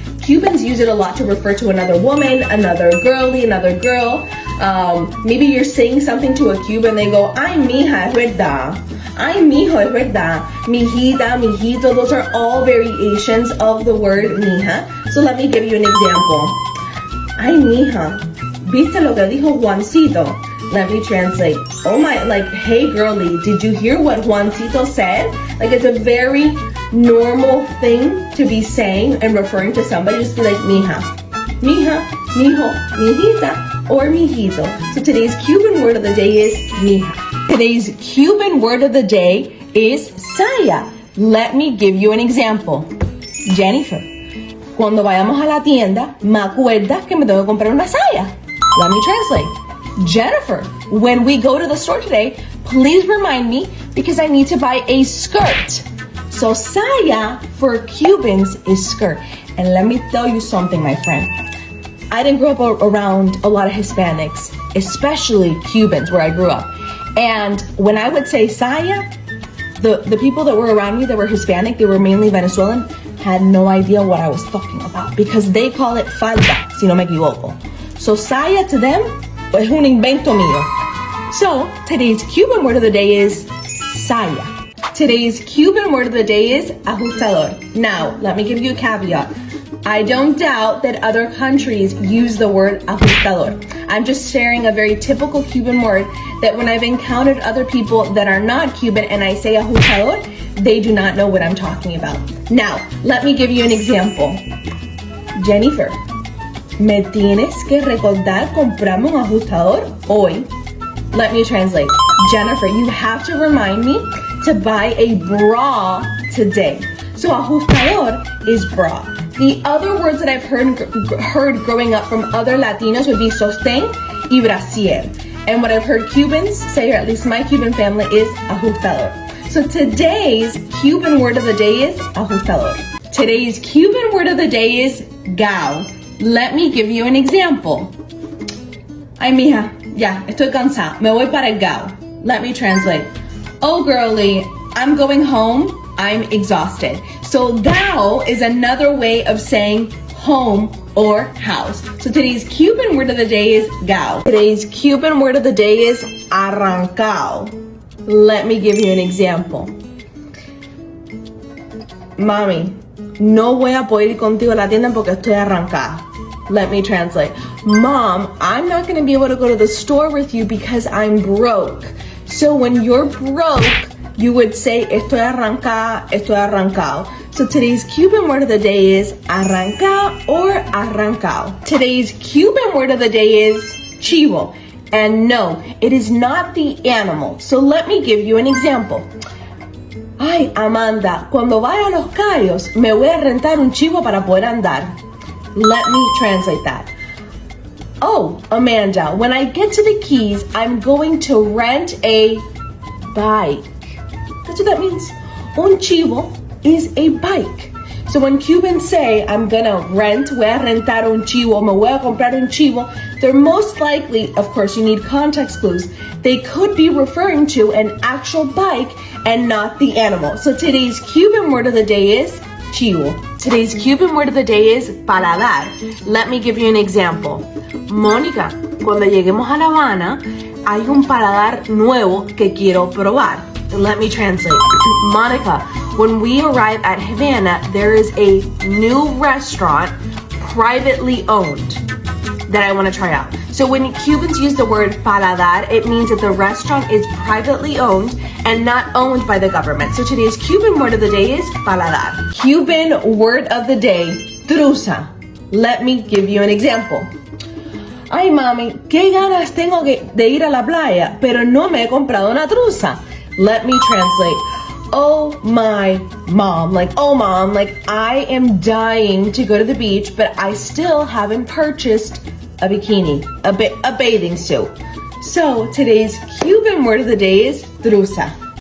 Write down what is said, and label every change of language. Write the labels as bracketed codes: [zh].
[en] Cubans use it a lot to refer to another woman, another girlie, another girl. Maybe you're saying something to a Cuban, they go, [es] ay mija, es verdad. Ay mijo, es verdad. [en] Mijita, mijito, those are all variations of the word mija. So let me give you an example. [es] Ay mija, ¿viste lo que dijo Juancito? [en] Let me translate. Oh my, like, hey girlie, did you hear what Juancito said? Like, it's a very normal thing to be saying and referring to somebody. Just be like, mija, mija, mijo, mijita, or mijito. So today's Cuban word of the day is mija. Today's Cuban word of the day is saya. Let me give you an example. [es] Jennifer, cuando vayamos a la tienda, me acuerdas que me tengo que comprar una saya. [en] Let me translate. Jennifer, when we go to the store today, please remind me because I need to buy a skirt. So saya for Cubans is skirt. And let me tell you something, my friend. I didn't grow up around a lot of Hispanics, especially Cubans where I grew up. And when I would say saya, the people that were around me that were Hispanic, they were mainly Venezuelan, had no idea what I was talking about because they call it falda, [es] si no me equivoco. [en] So saya to them [es] es un invento mío. [en] So today's Cuban word of the day is saya. Today's Cuban word of the day is ajustador. Now, let me give you a caveat. I don't doubt that other countries use the word ajustador. I'm just sharing a very typical Cuban word that when I've encountered other people that are not Cuban and I say ajustador, they do not know what I'm talking about. Now, let me give you an example. [es] Jennifer, me tienes que recordar comprarme un ajustador hoy. [en] Let me translate. Jennifer, you have to remind me to buy a bra today. So ajustador is bra. The other words that I've heard growing up from other Latinos would be sostén y brasier. And what I've heard Cubans say, or at least my Cuban family, is ajustador. So today's Cuban word of the day is ajustador. Today's Cuban word of the day is gao. Let me give you an example. [es] Ay, mija, ya, estoy cansada. Me voy para el gao. [en] Let me translate. Oh, girlie, I'm going home. I'm exhausted. So gao is another way of saying home or house. So today's Cuban word of the day is gao. Today's Cuban word of the day is arrancao. Let me give you an example. [es] Mami, no voy a poder ir contigo a la tienda porque estoy arrancada. [en] Let me translate. Mom, I'm not going to be able to go to the store with you because I'm broke. So when you're broke, you would say, [es] estoy arrancada, estoy arrancao. [en] So today's Cuban word of the day is arranca or arrancao. Today's Cuban word of the day is chivo. And no, it is not the animal. So let me give you an example. [es] Ay, Amanda, cuando vaya a Los Cayos, me voy a rentar un chivo para poder andar. [en] Let me translate that. Oh, Amanda, when I get to the Keys, I'm going to rent a bike. That's what that means. Un chivo is a bike. So when Cubans say, I'm gonna rent, [es] voy a rentar un chivo, [en] me voy a comprar un chivo, they're most likely, of course you need context clues, they could be referring to an actual bike and not the animal. So today's Cuban word of the day is chivo. Today's Cuban word of the day is paladar. Let me give you an example. [es] Mónica, cuando lleguemos a La Habana, hay un paladar nuevo que quiero probar. [en] Let me translate. Monica, when we arrive at Havana, there is a new restaurant privately owned that I want to try out. So when Cubans use the word paladar, it means that the restaurant is privately owned and not owned by the government. So today's Cuban word of the day is paladar. Cuban word of the day, trusa. Let me give you an example. [es] Ay, mami, qué ganas tengo de ir a la playa, pero no me he comprado una trusa. [en] Let me translate. Oh my mom, like, oh mom, like I am dying to go to the beach, but I still haven't purchased a bikini, a bathing suit. So today's Cuban word of the day is trusa.